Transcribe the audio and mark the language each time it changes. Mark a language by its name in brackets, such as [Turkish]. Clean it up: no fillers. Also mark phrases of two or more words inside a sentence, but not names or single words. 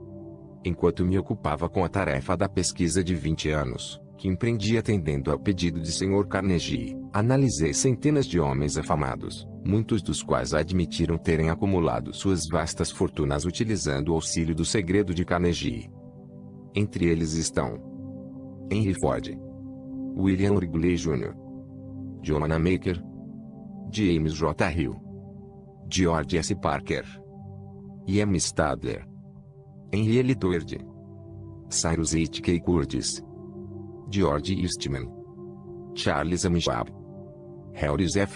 [Portuguese] Enquanto me ocupava com a tarefa da pesquisa de 20 anos, que empreendi atendendo ao pedido de Sr. Carnegie, analisei centenas de homens afamados, muitos dos quais admitiram terem acumulado suas vastas fortunas utilizando o auxílio do segredo de Carnegie. Entre eles estão Henry Ford, William Wrigley Jr., John Wanamaker, James J. Hill, George S. Parker, E.M. Stadler, Henry L. Doherty, Cyrus H. K. Curtis, George Eastman, Charles Amschab, Harris F.